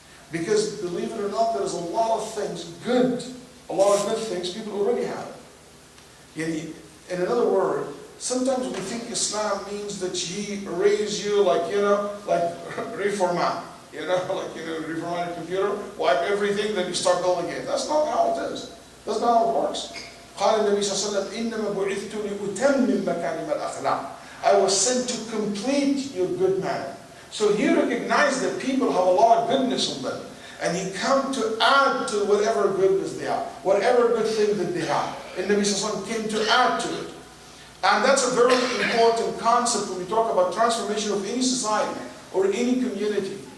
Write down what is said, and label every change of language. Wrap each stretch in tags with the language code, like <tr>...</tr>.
<en>Because believe it or not, there's a lot of things good, a lot of good things people already have. In another word, sometimes we think Islam means that he raised you like reformat. Reformat a computer, wipe everything, then you start building it. That's not how it is. That's not how it works.</en> <ar>قال النبي صلى الله عليه وسلم إنما بعثت لأتمم مكارم الأخلاق.</ar> <en>I was sent to complete your good manner. So he recognized that people have a lot of goodness in them. And he come to add to whatever goodness they have, whatever good thing that they have. And Nabi Sallallahu Alaihi Wasallam came to add to it. And that's a very important concept when we talk about transformation of any society or any community.</en>